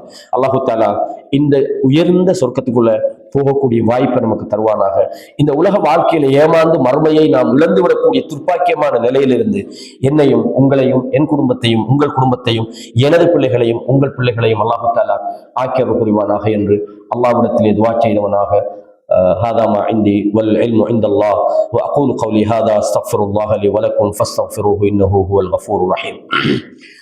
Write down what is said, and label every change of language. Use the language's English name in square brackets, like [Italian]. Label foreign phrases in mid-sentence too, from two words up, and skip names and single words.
[Arabic] الله تعالى [Tamil] இந்த உயர்ந்த சொர்க்கத்துக்குள்ள போகக்கூடிய வாய்ப்பை நமக்கு தருவானாக. இந்த உலக வாழ்க்கையில ஏமாந்து மறுமையை நாம் இழந்து விடக்கூடிய துர்ப்பாக்கியமான நிலையிலிருந்து என்னையும் உங்களையும் என் குடும்பத்தையும் உங்கள் குடும்பத்தையும் எனது பிள்ளைகளையும் உங்கள் பிள்ளைகளையும் [Arabic] الله تعالى [Tamil] ஆக்கியவர் புரிவானாக என்று அல்லாஹ்விடத்திலே துஆ செய்தவனாக [Arabic] هذا ما عندي والعلم عند الله وأقول قولي هذا استغفر الله لي ولكم فاستغفروه إنه هو الغفور الرحيم.